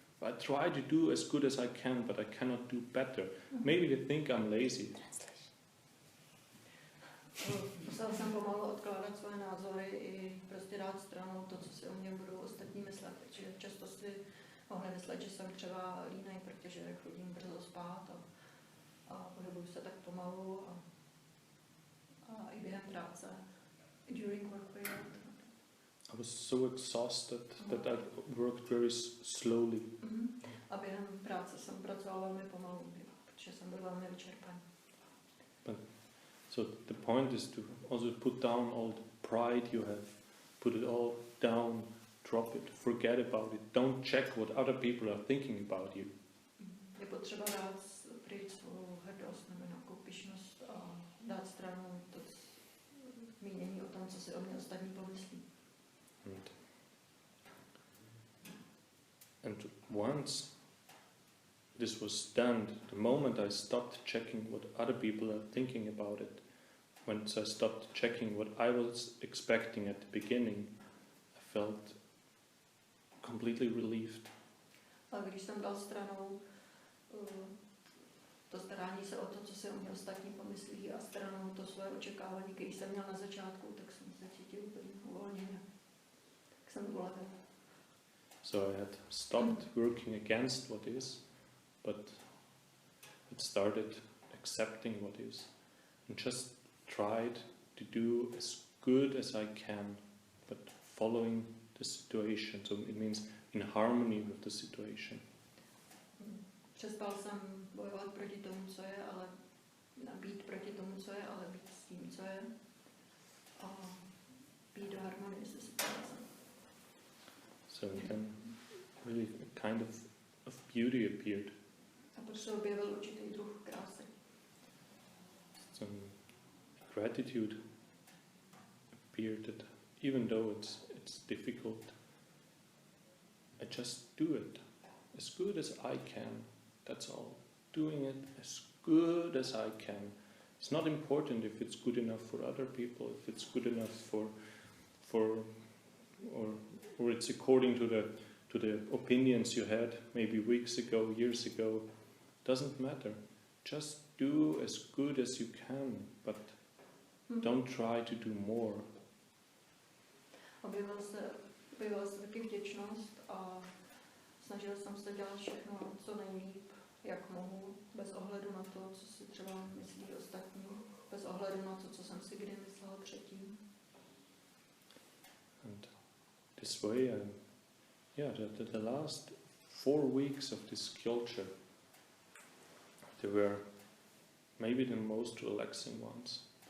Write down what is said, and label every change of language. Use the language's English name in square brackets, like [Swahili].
[English] I try to do as good as I can, but I cannot do better. Maybe they think I'm lazy. [Czech] Musel jsem pomalu odkládat svoje názory i prostě dát stranou to, co si o mě budou ostatní myslet. Protože často si mohli myslet, že jsem třeba línej, protože chodím brzo spát a pohybuju se tak pomalu a i během práce. [English] During work period. I was so exhausted that I worked very slowly. [Czech] A během práce jsem pracoval velmi pomalu, protože jsem byl velmi vyčerpaný. [English] So the point is to also put down all the pride you have, put it all down, drop it, forget about it, don't check what other people are thinking about you. [Czech] Je potřeba dát pryč svou hrdost nebo nějakou pyšnost a dát stranou to mínění o tom, co si o mě ostatní pomyslí. [English] And once this was done, the moment I stopped checking what other people are thinking about it, once I stopped checking what I was expecting at the beginning, I felt completely relieved. [Czech] A když jsem dal stranou to starání se o to, co si o mě ostatní pomyslí a stranou to svoje očekávání, které jsem měl na začátku, tak jsem se cítil úplně uvolněně. Tak jsem ulevil. [English] So I had stopped working against what is, but it started accepting what is, and just tried to do as good as I can, but following the situation. So it means in harmony with the situation. [Czech] Přestal jsem bojovat proti tomu, co je, ale být proti tomu, co je, ale být s tím, co je. A být do harmonie se situací. [English] So then really a kind of beauty appeared. [Czech] A pak se objevil určitý druh krásy. [English] Some gratitude appeared that even though it's difficult, I just do it as good as I can. That's all. Doing it as good as I can. It's not important if it's good enough for other people, if it's good enough or it's according to the opinions you had maybe weeks ago, years ago. Doesn't matter. Just do as good as you can, but don't try to do more. [Czech] Objevila se taky vděčnost a snažil jsem se dělat všechno co nejlíp, jak mohu, bez ohledu na to, co si třeba myslí ostatní, bez ohledu na to, co jsem si kdy myslel předtím. [English] And this way, the last 4 weeks of this culture, they were maybe the most relaxing ones.